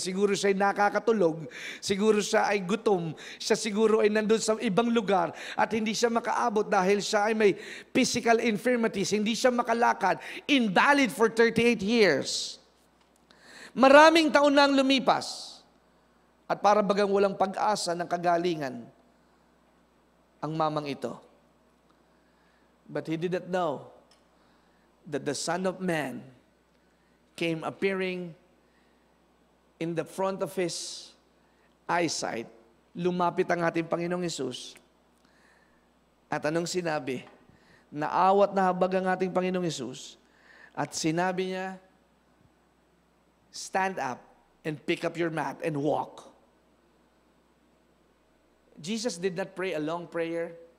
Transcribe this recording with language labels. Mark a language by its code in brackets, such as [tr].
[tl] Siguro siya ay nakakatulog, siguro siya ay gutom, siya siguro ay nandun sa ibang lugar at hindi siya makaabot dahil siya ay may physical infirmities, hindi siya makalakad, invalid for 38 years. Maraming taon na ang lumipas at para bagang walang pag-asa ng kagalingan ang mamang ito. [en] But he did not know that the Son of Man came appearing in the front of His eyesight. [tl] Lumapit ang ating Panginoong Hesus. At anong sinabi? Naawat na habag ang ating Panginoong Hesus. [en] At sinabi niya, stand up and pick up your mat and walk. Jesus did not pray a long prayer.